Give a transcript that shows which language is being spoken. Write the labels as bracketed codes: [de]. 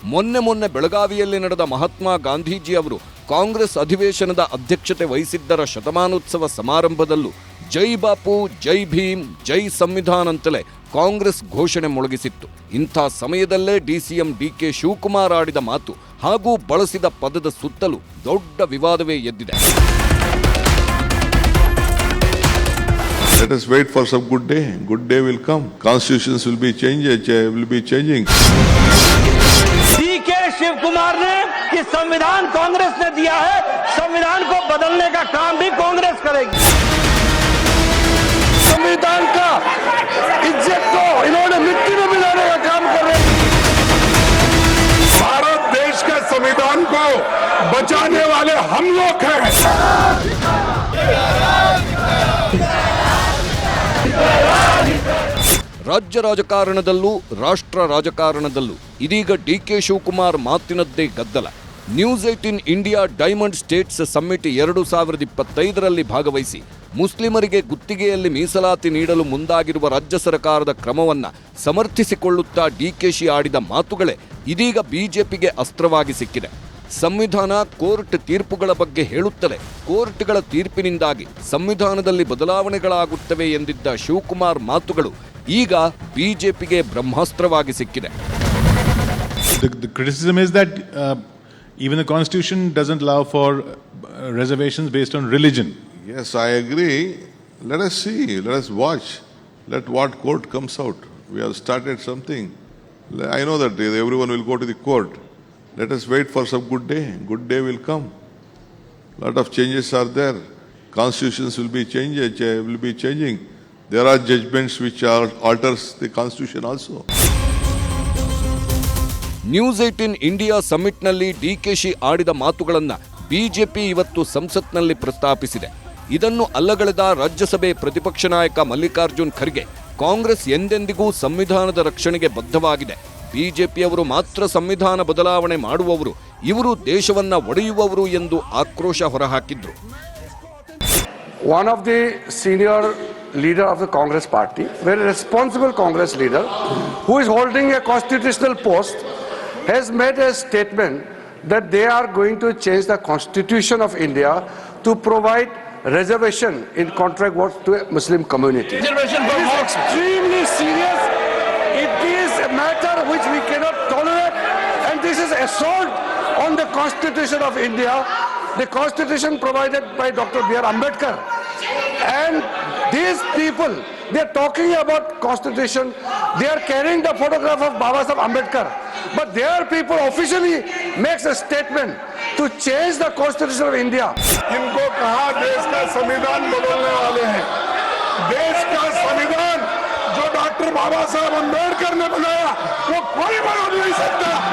[kn] ಮೊನ್ನೆ ಬೆಳಗಾವಿಯಲ್ಲಿ ನಡೆದ ಮಹಾತ್ಮ ಗಾಂಧೀಜಿ ಅವರು ಕಾಂಗ್ರೆಸ್ ಅಧಿವೇಶನದ ಅಧ್ಯಕ್ಷತೆ ವಹಿಸಿದ್ದರ ಶತಮಾನೋತ್ಸವ ಸಮಾರಂಭದಲ್ಲೂ ಜೈ ಬಾಪು, ಜೈ ಭೀಮ್, ಜೈ ಸಂವಿಧಾನ್ ಅಂತಲೇ ಕಾಂಗ್ರೆಸ್ ಘೋಷಣೆ ಮೊಳಗಿಸಿತ್ತು. ಇಂಥ ಸಮಯದಲ್ಲೇ DCM DK ಶಿವಕುಮಾರ್ ಆಡಿದ ಮಾತು ಹಾಗೂ ಬಳಸಿದ ಪದದ ಸುತ್ತಲೂ ದೊಡ್ಡ ವಿವಾದವೇ ಎದ್ದಿದೆ. [en] Let us wait for some good day. Good day will come. Constitutions will be changing. [hi] DK Shiv Kumar ने कि संविधान कांग्रेस ने दिया है, संविधान को बदलने का काम भी कांग्रेस करेगी. संविधान का इज्जत को इन्होंने मिट्टी में मिलाने का काम कर रहे हैं. भारत देश के संविधान को बचाने वाले हम लोग हैं. [kn] ರಾಜ್ಯ ರಾಜಕಾರಣದಲ್ಲೂ ರಾಷ್ಟ್ರ ರಾಜಕಾರಣದಲ್ಲೂ ಇದೀಗ DK ಶಿವಕುಮಾರ್ ಮಾತಿನದ್ದೇ ಗದ್ದಲ. News 18 India diamond States summit 2025ರಲ್ಲಿ ಭಾಗವಹಿಸಿ ಮುಸ್ಲಿಮರಿಗೆ ಗುತ್ತಿಗೆಯಲ್ಲಿ ಮೀಸಲಾತಿ ನೀಡಲು ಮುಂದಾಗಿರುವ ರಾಜ್ಯ ಸರ್ಕಾರದ ಕ್ರಮವನ್ನು ಸಮರ್ಥಿಸಿಕೊಳ್ಳುತ್ತಾ DKಶಿ ಆಡಿದ ಮಾತುಗಳೇ ಇದೀಗ BJPಗೆ ಅಸ್ತ್ರವಾಗಿ ಸಿಕ್ಕಿದೆ. ಸಂವಿಧಾನ ಕೋರ್ಟ್ ತೀರ್ಪುಗಳ ಬಗ್ಗೆ ಹೇಳುತ್ತಲೇ ಕೋರ್ಟ್ಗಳ ತೀರ್ಪಿನಿಂದಾಗಿ ಸಂವಿಧಾನದಲ್ಲಿ ಬದಲಾವಣೆಗಳಾಗುತ್ತವೆ ಎಂದಿದ್ದ ಶಿವಕುಮಾರ್ ಮಾತುಗಳು ಈಗ BJPಗೆ ಬ್ರಹ್ಮಾಸ್ತ್ರವಾಗಿ ಸಿಕ್ಕಿದೆ. [en] The criticism is that even the constitution doesn't allow for reservations based on religion. Yes, I agree. Let us see. Let us watch. Let what court comes out. We have started something. I know that everyone will go to the court. Let us wait for some good day. Good day will come. Lot of changes are there. Constitutions will be changing. There are judgments which alters the constitution also. [kn] News 18 India ಸಮ್ಮಿಟ್ನಲ್ಲಿ DKಶಿ ಆಡಿದ ಮಾತುಗಳನ್ನು BJP ಇವತ್ತು ಸಂಸತ್ನಲ್ಲಿ ಪ್ರಸ್ತಾಪಿಸಿದೆ. ಇದನ್ನು ಅಲ್ಲಗಳೆದ ರಾಜ್ಯಸಭೆ ಪ್ರತಿಪಕ್ಷ ನಾಯಕ ಮಲ್ಲಿಕಾರ್ಜುನ್ ಖರ್ಗೆ ಕಾಂಗ್ರೆಸ್ ಎಂದೆಂದಿಗೂ ಸಂವಿಧಾನದ ರಕ್ಷಣೆಗೆ ಬದ್ಧವಾಗಿದೆ, BJPಯವರು ಮಾತ್ರ ಸಂವಿಧಾನ ಬದಲಾವಣೆ ಮಾಡುವವರು, ಇವರು ದೇಶವನ್ನ ಒಡೆಯುವವರು ಎಂದು ಆಕ್ರೋಶ ಹೊರಹಾಕಿದ್ರು. [en] One of the senior leader of the Congress party, very responsible Congress leader, who is holding a constitutional post, has made a statement that they are going to change the constitution of India to provide reservation in contract work to a Muslim community. Reservation for mosques. Extremely serious. It is a matter which we cannot tolerate, and this is assault on the constitution of India, the constitution provided by Dr. B.R. Ambedkar. And these people, they are talking about constitution, they are carrying the photograph of Baba Saheb Ambedkar, but their people officially makes a statement to change the constitution of India. [hi] इनको कहा देश का संविधान बदलने वाले हैं. देश का संविधान जो डॉक्टर बाबा साहब अम्बेडकर ने बनाया वो कोई बदल नहीं सकता.